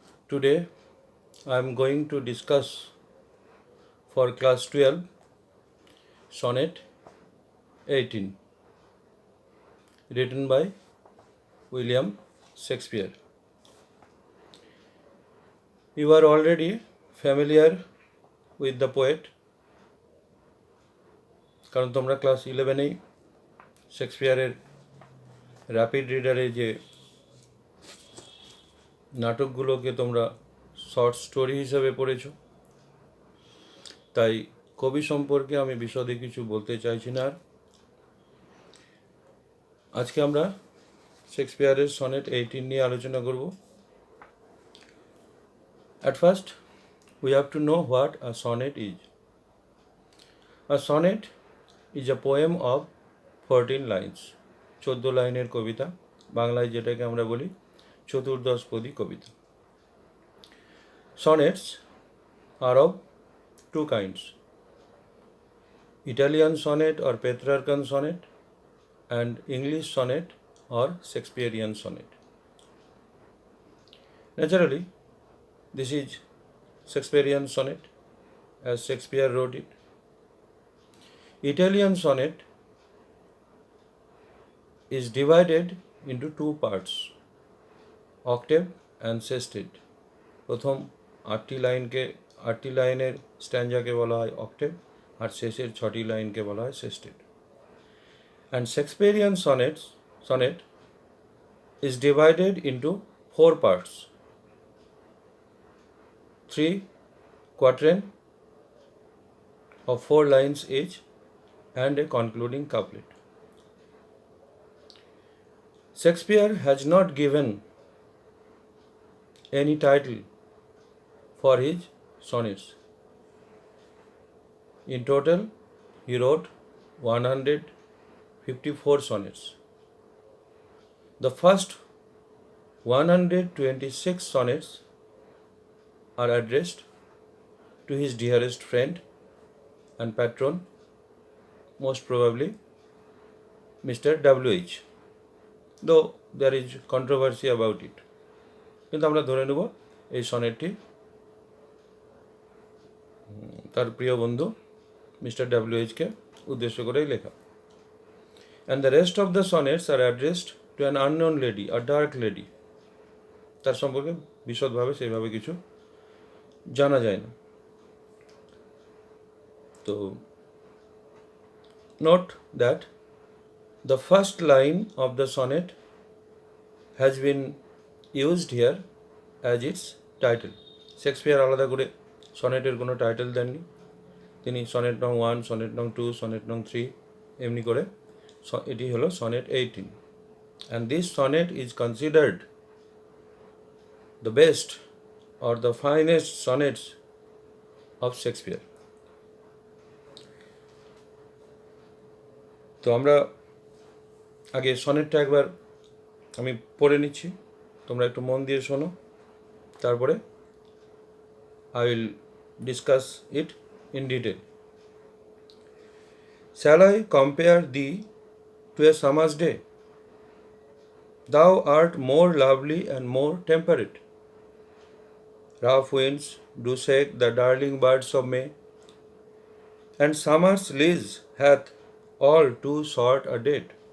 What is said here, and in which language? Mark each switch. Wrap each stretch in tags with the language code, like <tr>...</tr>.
<en>Today I am going to discuss for class 12 Sonnet 18 written by William Shakespeare. You are already familiar with the poet</en> <bn>কারণ তোমরা class 11-এই শেক্সপিয়ারের rapid রিডারে যে নাটকগুলোকে তোমরা short story হিসেবে পড়েছো, তাই কবি সম্পর্কে আমি বিশদে কিছু বলতে চাইছি না। আর আজকে আমরা শেক্সপিয়ারের সনেট 18 নিয়ে আলোচনা করব।</bn> <en>At first, we have to know what a sonnet is. A sonnet is a poem of 14 lines.</en> <bn>14 লাইনের কবিতা, বাংলায় যেটাকে আমরা বলি চতুর্দশপদী কবিতা।</bn> <en>Sonnets are of two kinds: Italian sonnet or Petrarchan sonnet and English sonnet or Shakespearean sonnet. Naturally, this is Shakespearean sonnet as Shakespeare wrote it. Italian sonnet is divided into two parts, octave and sestet.</en> <bn>প্রথম 8টি লাইনের স্ট্যাঞ্জাকে বলা হয় octave, আর শেষের 6টি লাইনকে বলা হয় সেস্টেট।</bn> <en>And Shakespearean sonnet is divided into four parts, 3 quatrain of 4 lines each and a concluding couplet. Shakespeare has not given any title for his sonnets. In total, he wrote 154 sonnets. The first 126 sonnets are addressed to his dearest friend and patron, most probably Mr. W.H. Though there is controversy about it.</en> <bn>কিন্তু আমরা ধরে নেব এই সনেটটি তার প্রিয় বন্ধু mister W.H.কে উদ্দেশ্য করেই লেখা।</bn> <en>And the rest of the sonnets are addressed to an unknown lady, a dark lady.</en> <bn>তার সম্পর্কে বিশদভাবে সেইভাবে কিছু জানা যায় না।</bn> <en>তো note that the first line of the sonnet has been used here as its title.</en> <bn>Shakespeare আলাদা করে সনেটের কোনো টাইটেল দেননি। তিনি সনেট নং 1, সনেট নং 2, সনেট নং 3 এমনি করে এটি হলো sonnet 18,</bn> <en>and this sonnet is considered the best or the finest sonnets of Shakespeare.</en> <bn>তো আমরা আগে সনেটটা একবার আমি পড়ে নিচ্ছি, তোমরা একটু মন দিয়ে শোনো, তারপরে</bn> <en>I will discuss it in detail. Shall I compare thee to a summer's day? Thou art more lovely and more temperate. Rough winds do shake the darling birds of May, and summer's lease hath all too short a date.</en>